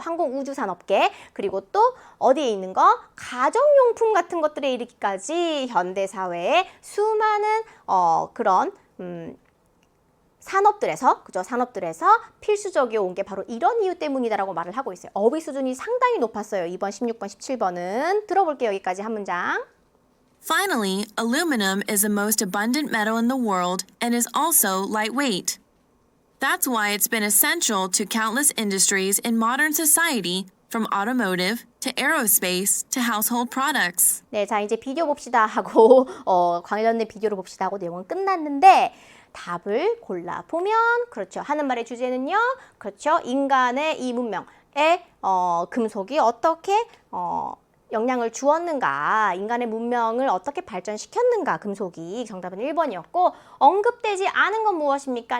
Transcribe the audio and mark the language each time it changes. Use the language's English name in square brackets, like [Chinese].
[Korean] 항공우주산업계, 그리고 또 어디에 있는 거? 가정용품 같은 것들에 이르기까지 현대사회의 수많은 그런 산업들에서 그죠? 산업들에서 필수적이어 온 게 바로 이런 이유 때문이다라고 말을 하고 있어요. 어휘 수준이 상당히 높았어요. 2번, 16번, 17번은 들어볼게요. 여기까지 한 문장. [English] Finally, aluminum is the most abundant metal in the world and is also lightweight. That's why it's been essential to countless industries in modern society, from automotive to aerospace to household products. [Korean] 네, 자 이제 비디오 봅시다 하고 관련된 비디오를 봅시다 하고 내용은 끝났는데 답을 골라보면 그렇죠. 하는 말의 주제는요. 그렇죠. 인간의 이 문명에 금속이 어떻게 영향을 주었는가, 인간의 문명을 어떻게 발전시켰는가, 금속이 정답은 1번이었고 언급되지 않은 건 무엇입니까?